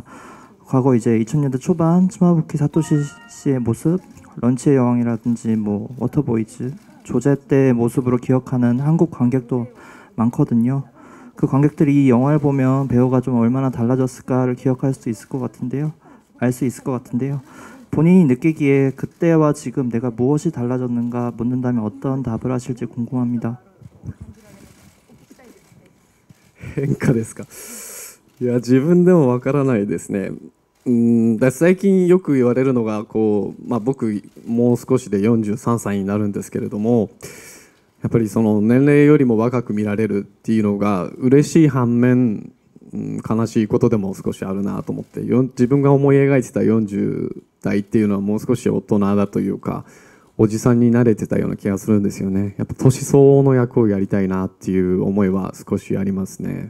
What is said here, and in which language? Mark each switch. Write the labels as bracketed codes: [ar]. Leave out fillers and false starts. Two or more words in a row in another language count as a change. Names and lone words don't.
[ko] 과거 이제 2000년대 초반 츠마부키 사토시 씨의 모습, 런치의 여왕이라든지 뭐 워터보이즈, 조제 때의 모습으로 기억하는 한국 관객도 많거든요. 그 관객들이 이 영화를 보면 배우가 좀 얼마나 달라졌을까를 기억할 수 있을 것 같은데요. 알 수 있을 것 같은데요. 본인이 느끼기에 그때와 지금 내가 무엇이 달라졌는가 묻는다면 어떤 답을 하실지 궁금합니다. [ja] 変化ですか。いや自分でもわからないですね。最近よく言われるのが僕もう少しで43歳になるんですけれども、やっぱりその年齢よりも若く見られるっていうのが嬉しい反面悲しいことでも少しあるなと思って、自分が思い描いてた40代っていうのはもう少し大人だというかおじさんに慣れてたような気がするんですよね。やっぱ年相応の役をやりたいなっていう思いは少しありますね。